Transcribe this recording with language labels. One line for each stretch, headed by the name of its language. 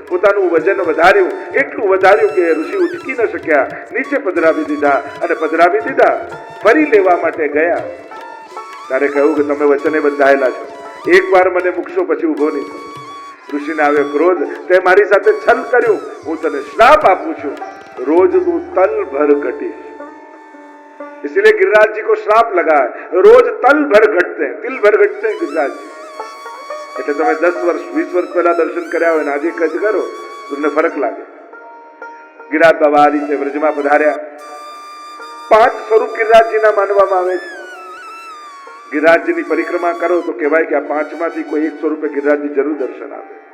Gujarati: પોતાનું વજન વધાર્યું, એટલું વધાર્યું કે ઋષિ ઉચકી ન શક્યા, નીચે પધરાવી દીધા અને પધરાવી દીધા। ફરી લેવા માટે ગયા ત્યારે કહ્યું કે તમે વચને બંધાયેલા છો, એકવાર મને મૂકશો પછી ઉભો નહીં થયો। ઋષિને આવ્યો ક્રોધ, તે મારી સાથે છલ કર્યું, હું તને શ્રાપ આપું છું,
Hindi: रोज तू तल भर घटिस। इसलिए गिरिराज जी को श्राप लगा है, रोज तल भर घटते हैं, तिल भर घटते हैं गिरिराज जी।
Gujarati: એટલે તમે 10 વર્ષ 20 વર્ષ પહેલા દર્શન કર્યા હોય ને આજે કજ કરો તમને ફરક લાગે। ગિરિરાજ બાબા આ રીતે વ્રજમાં પધાર્યા। 5 સ્વરૂપ ગિરિરાજજીના માનવામાં આવે છે। ગિરિરાજજીની પરિક્રમા કરો તો કહેવાય કે આ 5 માંથી કોઈ એક સ્વરૂપે ગિરિરાજજી જરૂર દર્શન આપે।